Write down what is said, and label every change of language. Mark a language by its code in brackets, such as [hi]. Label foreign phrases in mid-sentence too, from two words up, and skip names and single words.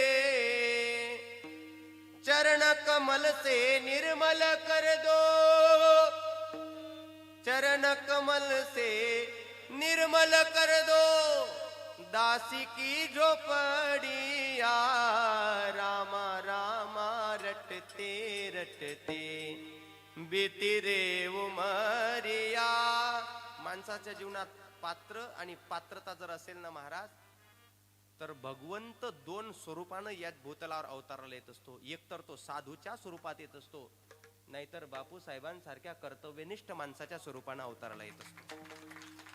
[hi] चरण कमल से निर्मल कर दो, चरण कमल से निर्मल कर दो, दासी की झोपड़िया, रामा रामा रटते रटते भीती रे उमरिया. [mr] माणसाच्या जीवनात पात्र आणि पात्रता जर असेल ना महाराज, तर भगवंत दोन स्वरूपानं यात भूतलावर अवताराला येत असतो. एक तर तो साधूच्या स्वरूपात येत असतो, नाहीतर बापूसाहेबांसारख्या कर्तव्यनिष्ठ माणसाच्या स्वरूपानं अवताराला येत असतो.